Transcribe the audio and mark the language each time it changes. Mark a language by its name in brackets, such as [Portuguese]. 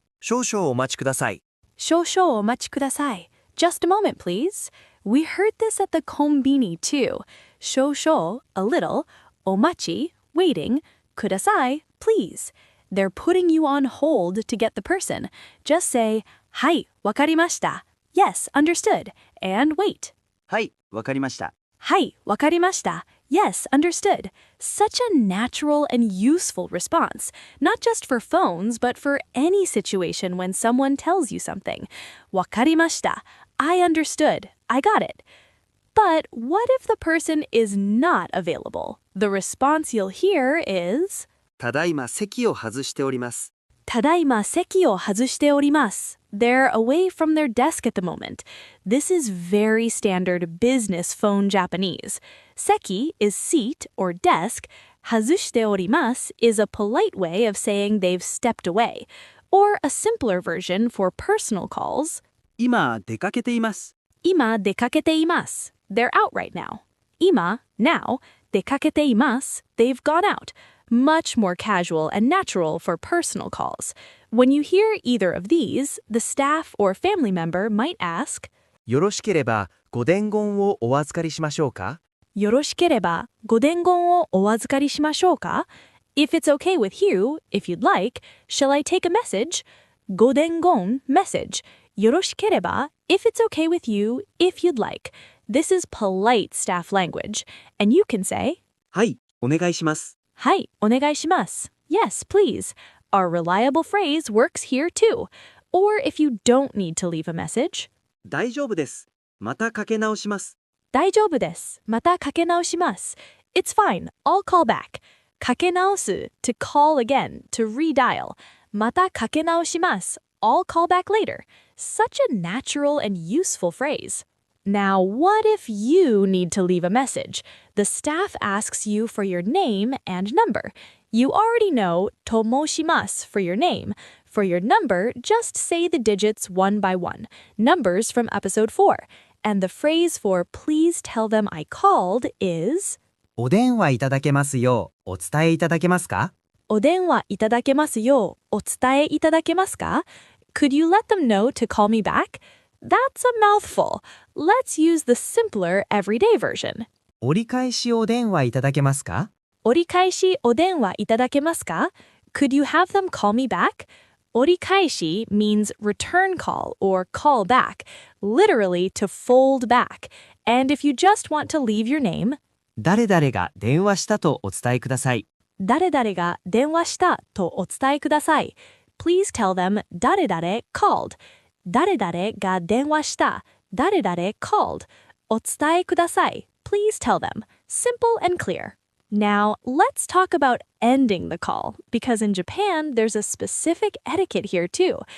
[Japanese] 少々お待ちください。少々お待ちください. [English] Just a moment, please. We heard this at the konbini too. Shosho, a little, omachi, waiting, kudasai, please. They're putting you on hold to get the person. Just say, [Japanese] はい、わかりました. [English] Yes, understood. And wait. [Japanese] はい、わかりました。はい、わかりました. [English] Yes, understood. Such a natural and useful response, not just for phones, but for any situation when someone tells you something. [Japanese] わかりました. [English] I understood. I got it. But what if the person is not available? The response you'll hear is, [Japanese] ただいま席を外しております。ただいま席を外しております. [English] They're away from their desk at the moment. This is very standard business phone Japanese. Seki is seat or desk. [Japanese] 外しております [English] is a polite way of saying they've stepped away. Or a simpler version for personal calls. [Japanese] 今出かけています。今出かけています. [English] They're out right now. 今, now, 出かけています. They've gone out. Much more casual and natural for personal calls. When you hear either of these, the staff or family member might ask, [Japanese] よろしければご伝言をお預かりしましょうか。よろしければご伝言をお預かりしましょうか? [English] If it's okay with you, if you'd like, shall I take a message? ご伝言 message. よろしければ if it's okay with you, if you'd like. This is polite staff language. And you can say, [Japanese] はい、お願いします。はい、お願いします. [English] Yes, please. Our reliable phrase works here too. Or if you don't need to leave a message, [Japanese] 大丈夫です。またかけ直します。大丈夫です。またかけ直します. [English] It's fine. I'll call back. かけ直す to call again, to redial. [Japanese] またかけ直します. [English] I'll call back later. Such a natural and useful phrase. Now, what if you need to leave a message? The staff asks you for your name and number. You already know tomoshimasu for your name. For your number, just say the digits one by one. Numbers from episode 4. And the phrase for please tell them I called is [Japanese] お電話いただけますようお伝えいただけますか。お電話いただけますようお伝えいただけますか? [English] Could you let them know to call me back? That's a mouthful. Let's use the simpler everyday version. [Japanese] 折り返しお電話いただけますか。折り返しお電話いただけますか? [English] Could you have them call me back? 折り返し means return call or call back, literally to fold back. And if you just want to leave your name, [Japanese] 誰々が電話したとお伝えください。誰々が電話したとお伝えください. [English] Please tell them 誰々 called. [Japanese] 誰々が電話した。誰々 called. お伝えください. [English] Please tell them. Simple and clear. Now, let's talk about ending the call, because in Japan, there's a specific etiquette here too.